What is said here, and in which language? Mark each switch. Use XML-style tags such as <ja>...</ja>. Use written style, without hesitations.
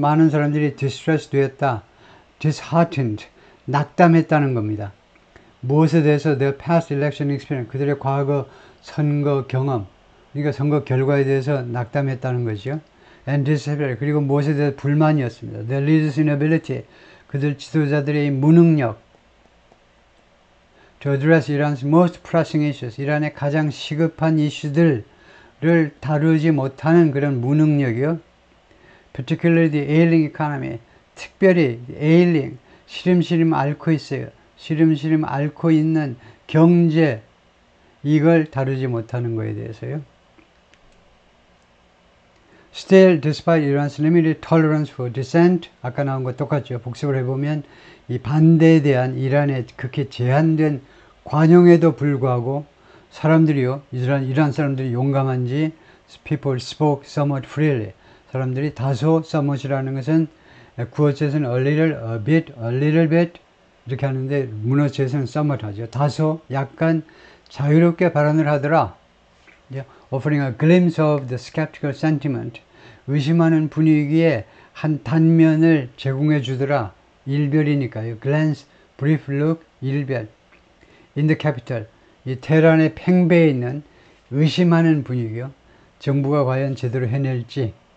<ko>많은 사람들이 distressed 되었다. disheartened. 낙담했다는 겁니다. 무엇에 대해서</ko> <en>their past election experience.</en> <ko>그들의 과거 선거 경험. 그러니까 선거 결과에 대해서 낙담했다는 거죠.</ko> <en>And dissatisfied.</en> <ko>그리고 무엇에 대해서 불만이었습니다.</ko> <en>Their leaders' inability.</en> <ko>그들 지도자들의 무능력.</ko> <en>To address Iran's most pressing issues.</en> <ko>이란의 가장 시급한 이슈들 를 다루지 못하는 그런 무능력이요.</ko> <en>Particularly the ailing economy.</en> <ko>특별히 ailing, 시름시름 앓고 있어요. 시름시름 앓고 있는 경제, 이걸 다루지 못하는 거에 대해서요.</ko> <en>Still, despite Iran's limited tolerance for dissent,</en> <ko>아까 나온 거 똑같죠. 복습을 해보면 이 반대에 대한 이란의 그렇게 제한된 관용에도 불구하고 사람들이요, 이란 사람들이 용감한지</ko> <en>people spoke somewhat freely.</en> <ko>사람들이 다소 somewhat이라는 것은 구어체에서는 a little bit 이렇게 하는데 문어체에서는 somewhat 하죠. 다소, 약간 자유롭게 발언을 하더라.</ko> <en>Offering a glimpse of the skeptical sentiment.</en> <ko>의심하는 분위기에 한 단면을 제공해 주더라. 일별이니까요. glance, brief look, 일별.</ko> <en>In the capital.</en> <ko>이 테헤란의 팽배해 있는 의심하는 분위기요. 정부가 과연 제대로 해낼지.</ko>